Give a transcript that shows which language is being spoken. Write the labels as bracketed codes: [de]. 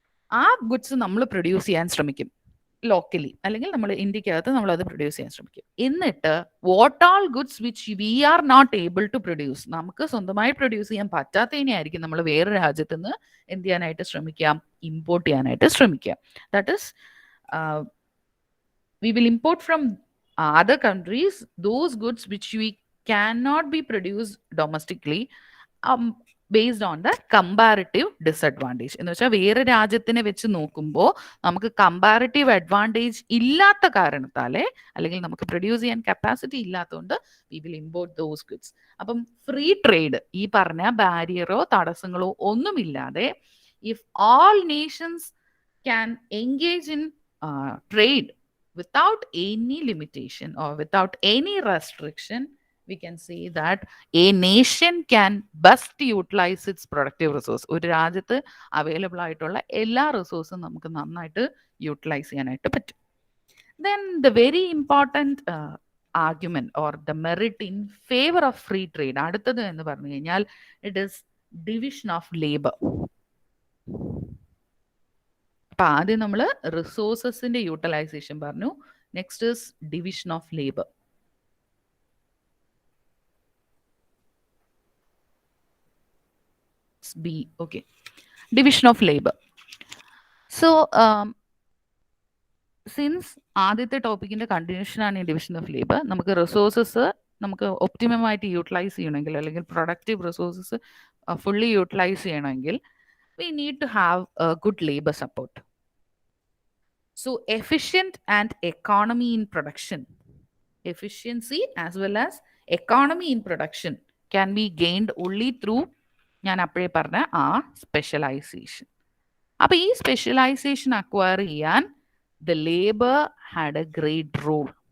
[ml] ആ ഗുഡ്സ് നമ്മൾ പ്രൊഡ്യൂസ് ചെയ്യാൻ ശ്രമിക്കും ലോക്കലി, അല്ലെങ്കിൽ നമ്മൾ ഇന്ത്യക്കകത്ത് നമ്മൾ അത് പ്രൊഡ്യൂസ് ചെയ്യാൻ ശ്രമിക്കും. എന്നിട്ട് [en] what all goods which we are not able to produce, [ml] നമുക്ക് സ്വന്തമായി പ്രൊഡ്യൂസ് ചെയ്യാൻ പറ്റാത്തതിനെയായിരിക്കും നമ്മൾ വേറെ രാജ്യത്ത് നിന്ന് എന്ത് ചെയ്യാനായിട്ട് ശ്രമിക്കാം? ഇമ്പോർട്ട് ചെയ്യാനായിട്ട് ശ്രമിക്കാം. [en] That is we will import from other countries those goods which we cannot be produced domestically based on the comparative disadvantage. [ml] എന്ന് വെച്ചാൽ വേറെ രാജ്യത്തിനെ വെച്ച് നോക്കുമ്പോൾ നമുക്ക് കമ്പാരിറ്റീവ് അഡ്വാൻറ്റേജ് ഇല്ലാത്ത കാരണത്താലേ, അല്ലെങ്കിൽ നമുക്ക് പ്രൊഡ്യൂസ് ചെയ്യാൻ കപ്പാസിറ്റി ഇല്ലാത്തതുകൊണ്ട് [en] We will import those goods. [ml] അപ്പം ഫ്രീ ട്രേഡ് ഈ പറഞ്ഞ ബാരിയറോ തടസ്സങ്ങളോ ഒന്നുമില്ലാതെ [en] If all nations can engage in trade without any limitation or without any restriction, we can say that a nation can best utilize its productive resource. [ml] ഒരു രാജ്യത്ത് available ആയിട്ടുള്ള എല്ലാ റിസോഴ്സും നമുക്ക് നന്നായിട്ട് യൂട്ടിലൈസ് ചെയ്യാനായിട്ട് പറ്റും. [en] Then the very important argument or the merit in favor of free trade, [ml] അടുത്തത് എന്ന് പറഞ്ഞു കഴിഞ്ഞാൽ [en] it is division of labor. [ml] അപ്പം ആദ്യം നമ്മൾ റിസോഴ്സസിന്റെ യൂട്ടിലൈസേഷൻ പറഞ്ഞു. [en] Next is division of labour. B, okay. Division of labor. So, [ml] since ആദ്യത്തെ ടോപ്പിക്കിന്റെ continuation ആണ് ഈ ഡിവിഷൻ ഓഫ് ലേബർ, നമുക്ക് റിസോഴ്സസ് നമുക്ക് ഒപ്റ്റിമം ആയിട്ട് യൂട്ടിലൈസ് ചെയ്യണമെങ്കിൽ അല്ലെങ്കിൽ പ്രൊഡക്റ്റീവ് റിസോഴ്സസ് ഫുള്ളി യൂട്ടിലൈസ് ചെയ്യണമെങ്കിൽ [en] we need to have a good labor support. So efficient and economy in production, efficiency as well as economy in production can be gained only through [ml] ഞാൻ അപ്പോഴേ പറഞ്ഞ ആ specialisation. അപ്പൊ ഈ specialisation acquire ചെയ്യാൻ [en] the labor had a great role.